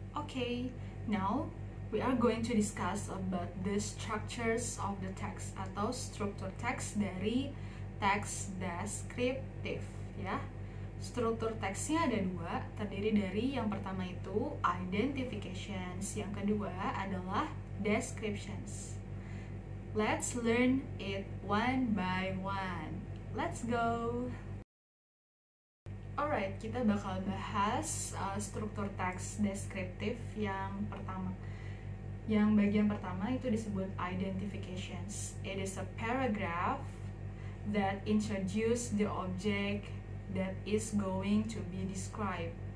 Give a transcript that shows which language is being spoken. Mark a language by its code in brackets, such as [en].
[en] Okay, now we are going to discuss about the structures of the text [id] atau struktur teks dari teks deskriptif ya. Struktur teksnya ada dua, terdiri dari yang pertama itu identifications, yang kedua adalah descriptions. [en] Let's learn it one by one. Let's go! [id] Alright, kita bakal bahas struktur teks deskriptif yang pertama. Yang bagian pertama itu disebut identifications. [en] It is a paragraph that introduce the object that is going to be described.